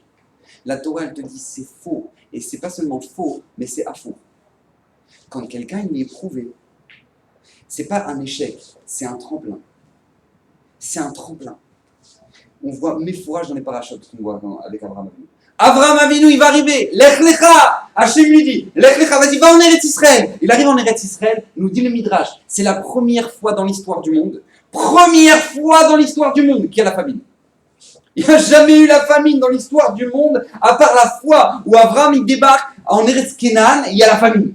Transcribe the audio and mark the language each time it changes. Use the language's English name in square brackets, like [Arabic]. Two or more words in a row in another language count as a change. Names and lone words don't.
[French] La Torah, elle te dit c'est faux. Et c'est pas seulement faux, mais c'est à faux. Quand quelqu'un il est éprouvé, c'est pas un échec, c'est un tremplin. C'est un tremplin. On voit mes fourrages dans les parachutes qu'on voit avec Abraham Avinu. Abraham Avinu, il va arriver. [Hebrew] לך לך. [French] Hachem lui dit, [Hebrew] לך לך, [French] vas-y, va en Eretz Israël. Il arrive en Eretz Israël, nous dit le Midrash. C'est la première fois dans l'histoire du monde, qu'il y a la famine. Il n'y a jamais eu la famine dans l'histoire du monde, à part la fois où Abraham il débarque en Eretz Kenan, il y a la famine.